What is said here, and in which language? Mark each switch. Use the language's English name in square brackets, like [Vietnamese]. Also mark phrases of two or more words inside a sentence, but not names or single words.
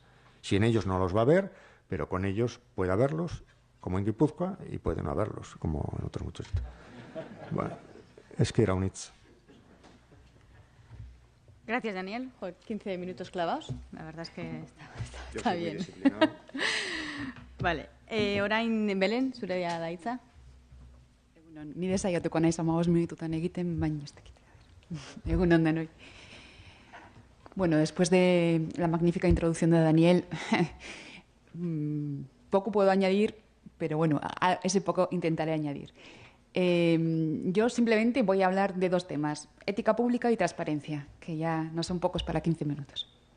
[Spanish] Sin ellos no los va a haber, pero con ellos puede haberlos, como en Guipúzcoa, y puede no haberlos, como en otros muchos. Bueno, es que era un hits. Gracias, Daniel. 15 minutos clavados. La verdad es que está bien. Vale. [Basque] Orain, Belen, zurea da hitza. Ni desaiatuko naiz 15 minututan egiten, baina ez dakit. Egun on denoi. [Spanish] Bueno, después de la magnífica introducción de Daniel, poco puedo añadir, pero bueno, a ese poco intentaré añadir. Yo simplemente voy a hablar de dos temas, ética pública y transparencia, que ya no son pocos para 15 minutos.